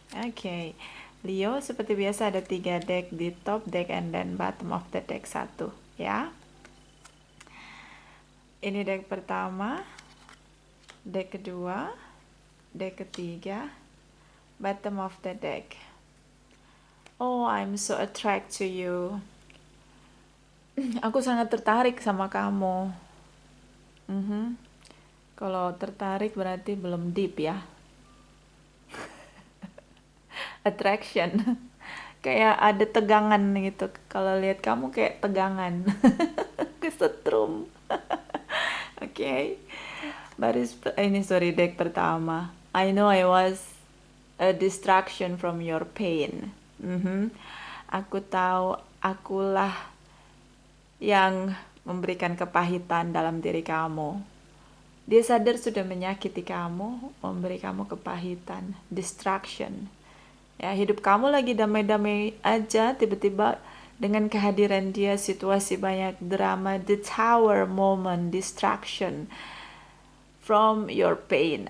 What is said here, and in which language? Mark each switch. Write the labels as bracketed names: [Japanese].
[Indonesian] Oke, Leo, seperti biasa ada 3 deck di [English] top deck and then bottom of the deck [Indonesian] 1 ya. Ini deck pertama, deck kedua, deck ketiga, [English] bottom of the deck. Oh, I'm so attracted to you. [Indonesian] Aku sangat tertarik sama kamu. Kalau tertarik berarti belum deep ya. Attraction. Kayak ada tegangan gitu. Kalau lihat kamu kayak tegangan. Kesetrum. Oke. Baris ini sorry deck pertama. [English] I know I was a distraction from your pain. [Indonesian] Aku tahu akulah yang memberikan kepahitan dalam diri kamu. Dia sadar sudah menyakiti kamu, memberi kamu kepahitan, distraction. Ya, hidup kamu lagi damai-damai aja, tiba-tiba dengan kehadiran dia situasi banyak drama, [English] the tower moment, distraction from your pain.